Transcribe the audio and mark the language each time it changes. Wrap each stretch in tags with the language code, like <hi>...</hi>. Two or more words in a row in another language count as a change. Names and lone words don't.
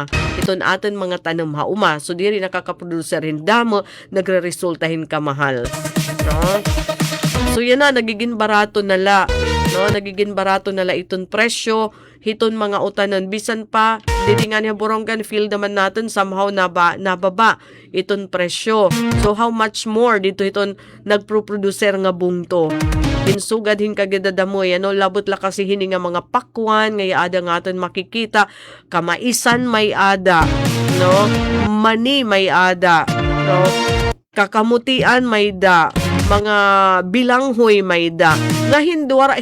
<war>Iton aton mga tanom hauma. So diri nakakaproducer damo nagreresultahin ka mahal. So yan na nagiging barato nala. Nagiging barato nala iton presyo hiton mga utanon bisan pa dili nga niya Borongan feel naman natin somehow nababa iton presyo.</war> <en>So how much more</en> <war>dito iton nagproproducer nga bungto hinsugad hin kagidadamoy labot la kasi hini nga mga pakwan nga ada nga aton makikita kamaisan may ada mani may ada kakamutian may da mga bilanghoy may da nga hindwara</war>